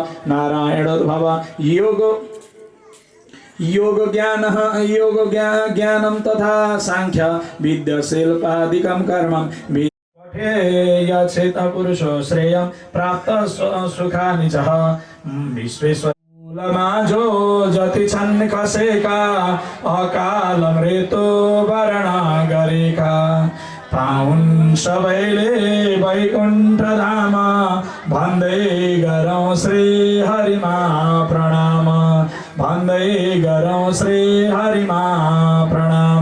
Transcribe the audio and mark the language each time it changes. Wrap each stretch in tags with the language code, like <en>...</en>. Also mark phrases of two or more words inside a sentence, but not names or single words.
<sa>योग ज्ञानं तथा सांख्य विद्याशिल्पादिकं कर्मं यच्छेत पुरुषो श्रेयं प्राप्त सुखानि च</sa> <ne>विश्वेश्वर माझो जति छन् खसेका अकाल मृत्यु वर्ण गरेका पाउन् सबैले वैकुण्ठ धाम भन्दै गरौँ श्री हरिमा प्रणाम भन्दै गरौँ श्री हरिमा प्रणाम।</ne>